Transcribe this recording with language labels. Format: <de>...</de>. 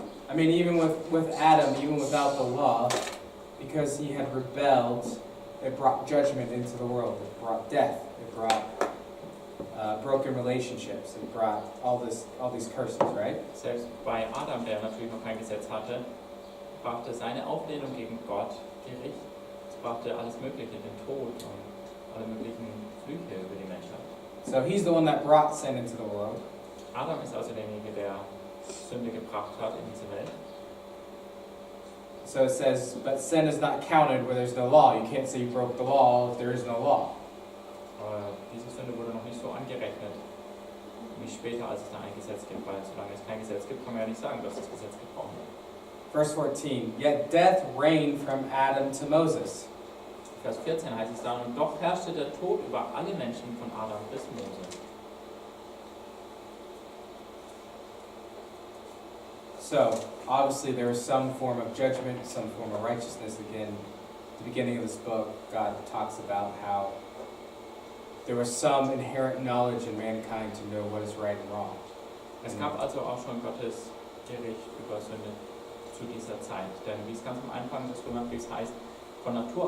<en>I mean, even with Adam, even without the law, because he had rebelled, it brought judgment into the world. It brought death. It brought broken relationships. It brought all these curses, right?</en> <de>Selbst bei Adam, der natürlich noch kein Gesetz hatte, brachte seine Auflehnung gegen Gott Gericht. Es brachte alles Mögliche, den Tod und alle möglichen Flüche über die Menschheit.</de> <en>So he's the one that brought sin into the world.</en> <de>Adam ist also derjenige, der Sünde gebracht hat in diese Welt.</de> <en>So it says, but sin is not counted where there's no law. You can't say you broke the law if there is no law.</en> <de>Aber diese Sünde wurde noch nicht so angerechnet, wie später, als es da ein Gesetz gibt, weil solange es kein Gesetz gibt, kann man ja nicht sagen, dass das Gesetz gebrochen wird.</de> <en>Verse 14, yet death reigned from Adam to Moses.</en> <de>Vers 14 heißt es dann, und doch herrschte der Tod über alle Menschen von Adam bis Mose.</de> <en>So, obviously there is some form of judgment, some form of righteousness. Again, at the beginning of this book, God talks about how there was some inherent knowledge in mankind to know what is right and wrong.</en> <de>Es gab also auch schon Gottes Gericht über Sünde zu dieser Zeit. Denn wie es ganz am Anfang des Römerbriefs heißt, von Natur</de>